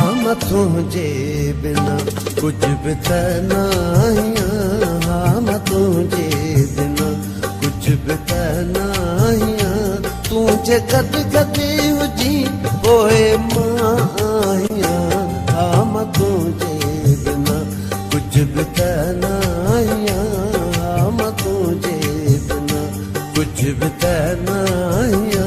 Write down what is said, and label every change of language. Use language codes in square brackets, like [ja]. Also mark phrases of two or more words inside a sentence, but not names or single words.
[sd] मां तुझे [ur] बिना कुछ भी नहीं, हाँ [sd] मां तुझे [ur] बिना कुछ भी नहीं। [sd] तुझे कद कदी हुजी पोए मां आहियां, [ur] हाँ मां तुझे बिना कुछ भी नहीं, हाँ मां तुझे बिना कुछ भी नहीं।